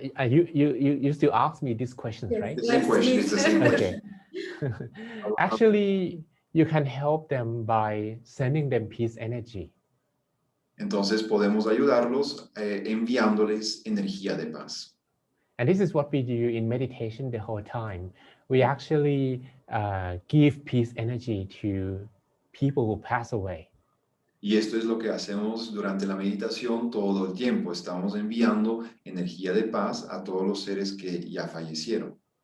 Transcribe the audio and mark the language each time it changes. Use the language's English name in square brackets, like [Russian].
[English] You still ask me these questions, Yes. right? It's the same question. It's the same Okay. question. Actually, you can help them by sending them peace energy. [Spanish] Entonces podemos ayudarlos enviándoles energía de paz. [English] And this is what we do in meditation the whole time. We actually give peace energy to people who pass away. [Spanish] Y esto es lo que hacemos durante la meditación todo el tiempo. Estamos enviando energía de paz a todos los seres que ya fallecieron.